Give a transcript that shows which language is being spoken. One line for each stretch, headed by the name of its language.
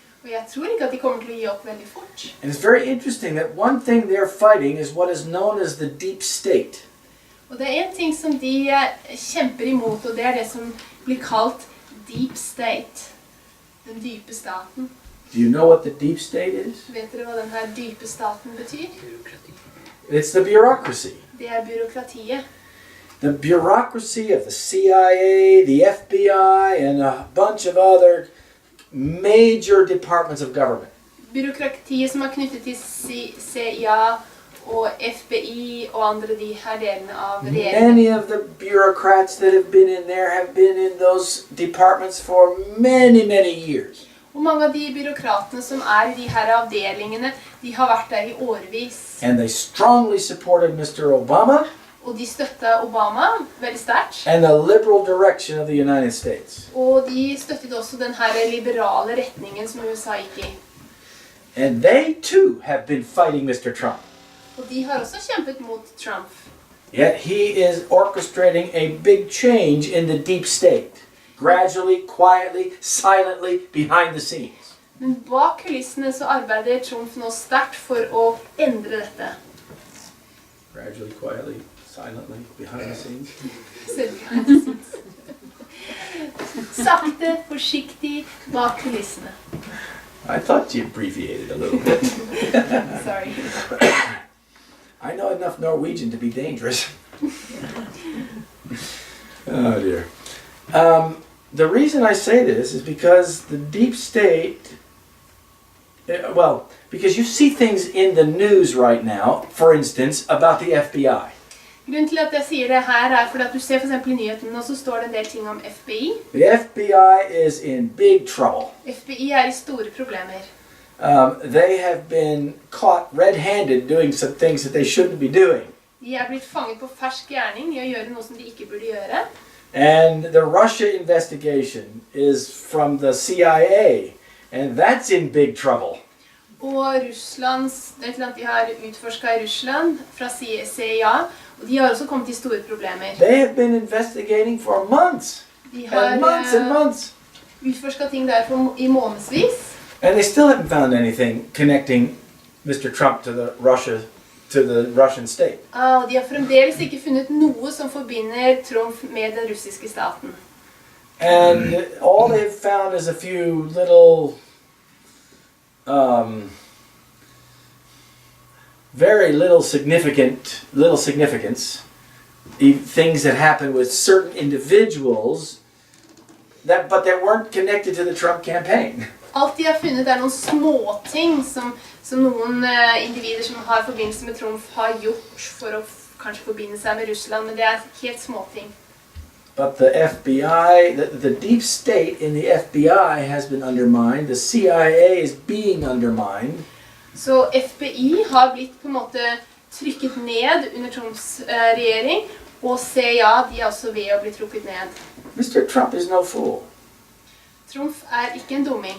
Norwegian: Og jeg tror ikke at de kommer til å gi opp veldig fort.
English: And it's very interesting that one thing they're fighting is what is known as the deep state.
Norwegian: Og det er en ting som de kjemper imot, og det er det som blir kalt deep state. Den dype staten.
English: Do you know what the deep state is?
Norwegian: Vet dere hva denne dype staten betyr?
English: It's the bureaucracy.
Norwegian: Det er byråkratiet.
English: The bureaucracy of the CIA, the FBI, and a bunch of other major departments of government.
Norwegian: Byråkratiet som er knyttet til CIA og FBI og andre de her delene av regjeringen.
English: Many of the bureaucrats that have been in there have been in those departments for many years.
Norwegian: Og mange av de byråkratene som er i de her avdelingene, de har vært der i årevis.
English: And they strongly supported Mr. Obama
Norwegian: Og de støttet Obama veldig sterkt.
English: and the liberal direction of the United States.
Norwegian: Og de støttet også den her liberale retningen som USA gikk i.
English: And they too have been fighting Mr. Trump.
Norwegian: Og de har også kjempet mot Trump.
English: Yet he is orchestrating a big change in the deep state. Gradually, quietly, silently, behind the scenes.
Norwegian: Men bak kulissene så arbeider Trump nå sterkt for å endre dette.
English: Gradually, quietly, silently, behind the scenes.
Norwegian: Sakte, forsiktig, bak kulissene.
English: I thought you abbreviated a little bit. Sorry. I know enough Norwegian to be dangerous. Oh dear. The reason I say this is because the deep state, because you see things in the news right now, for instance, about the FBI.
Norwegian: Grunnen til at jeg sier det her er fordi at du ser for eksempel i nyhetene, og så står det en del ting om FBI.
English: The FBI is in big trouble.
Norwegian: FBI er i store problemer.
English: They have been caught red-handed doing some things that they shouldn't be doing.
Norwegian: De er blitt fanget på fersk gjerning i å gjøre noe som de ikke burde gjøre.
English: And the Russia investigation is from the CIA, and that's in big trouble.
Norwegian: Og Russlands, det er et eller annet de har utforsket i Russland fra CIA, og de har også kommet i store problemer.
English: They have been investigating for months.
Norwegian: De har
English: And months.
Norwegian: utforsket ting der i månedsvis.
English: And they still haven't found anything connecting Mr. Trump to the Russian state.
Norwegian: Og de har fremdeles ikke funnet noe som forbinder Trump med den russiske staten.
English: And all they've found is a few little, very little significance, things that happened with certain individuals, but that weren't connected to the Trump campaign.
Norwegian: Alt de har funnet er noen småting som noen individer som har forbindelse med Trump har gjort for å kanskje forbinde seg med Russland, men det er helt småting.
English: But the FBI, the deep state in the FBI has been undermined. The CIA is being undermined.
Norwegian: Så FBI har blitt på en måte trykket ned under Trumps regjering, og CIA de er også ved å bli trukket ned.
English: Mr. Trump is no fool.
Norwegian: Trump er ikke en dumming.